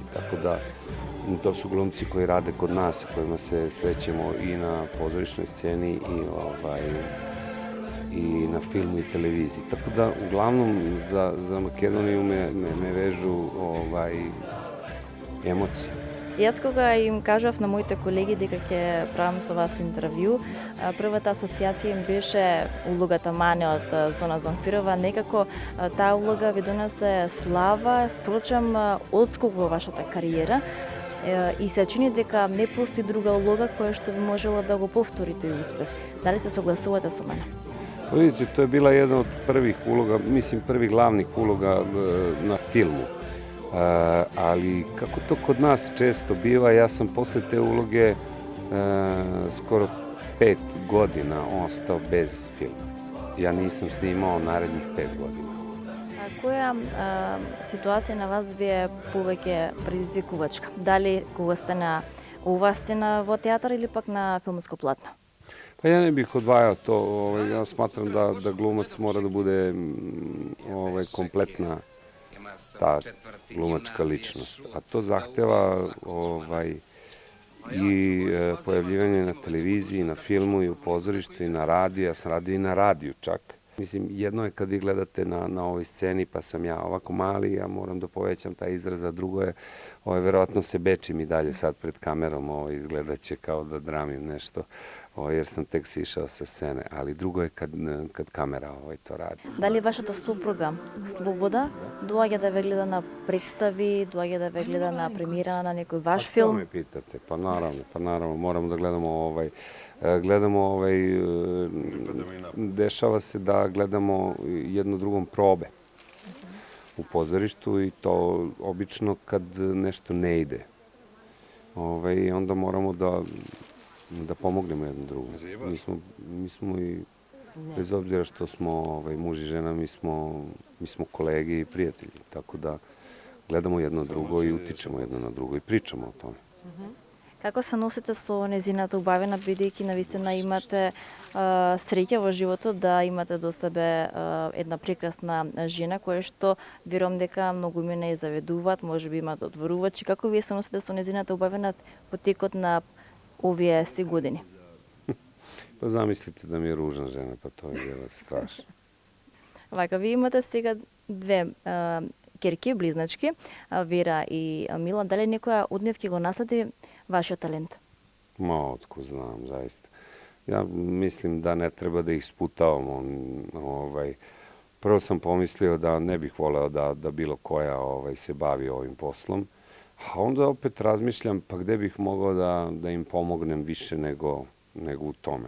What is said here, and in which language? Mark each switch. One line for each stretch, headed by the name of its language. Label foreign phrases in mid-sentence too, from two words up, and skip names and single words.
Serbian: Tako da to su glumci koji rade kod nas, kojima se srećemo i na pozorišnoj sceni i na filmu i televiziji. Tako da uglavnom za Makedoniju me vežu emocije.
Macedonian: Јас кога им кажав на моите колеги дека ќе правам со вас интервју, првата асоциација им беше улогата Мане од Зона Замфирова. Некако таа улога ви донесе слава, впрочем одскок во вашата кариера и се чини дека не постои друга улога која што би можела да го повтори тој успех. Дали се согласувате со мене?
Serbian: Vidite, to je bila jedna od prvih uloga, mislim prvih glavnih uloga na filmu. Ali kako to kod nas često biva, ja sam posle te uloge skoro 5 godina ostao bez filma. Ja nisam snimao narednih 5 godina.
Macedonian: Која ситуација на вас ви е повеќе предизвикувачка? Дали кога сте на оваа сцена во театар или пак на филмско платно?
Serbian: Pa ja ne bih odvajao to. Ja smatram da glumac mora da bude kompletna ta glumačka ličnost. A to zahteva i pojavljivanje na televiziji, na filmu i u pozorištu i na radiju. Ja sam radio i na radiju čak. Mislim, jedno je kad vi gledate na ovoj sceni pa sam ja ovako mali, ja moram da povećam taj izraz, a drugo je, verovatno se bečim i dalje sad pred kamerom, izgledat će kao da dramim nešto, jer sam tek sišao sa scene, ali drugo je kad kamera to radi. Da li
Macedonian: вашата супруга Слобода доаѓа да ве гледа на представи, доаѓа да ве гледа на премиера на некој ваш филм?
Serbian: Pa što me pitate? Pa naravno, moramo da gledamo dešava se da gledamo jedno drugom probe u pozorištu i to obično kad nešto ne ide. I onda moramo da pomognemo jedno drugom. Mi smo i Bez obzira što smo muž i žena, mi smo kolege i prijatelji, tako da gledamo jedno drugo i utičemo jedno na drugo i pričamo o tome.
Macedonian: Како се носите со незината убавина, бидејќи навистина имате среќа во животот да имате до себе една прекрасна жена која што верувам дека многу не заведуваат, можеби имаат одворувачи. Како вие се носите со незината убавина по текот на овие си години? Па замислите да ми е ружна жена, па тоа е страшно. Вака, вие имате сега две ќерки, близначки, Вера и Мила. Дали некоја од нив ќе го наследи вашиот талент? Ма,
Serbian: otko znam, zaista. Ja mislim da ne treba da ih sputavamo. Prvo sam pomislio da ne bih voleo da bilo koja se bavi ovim poslom, a onda opet razmišljam pa gde bih mogao da im pomognem više nego u tome.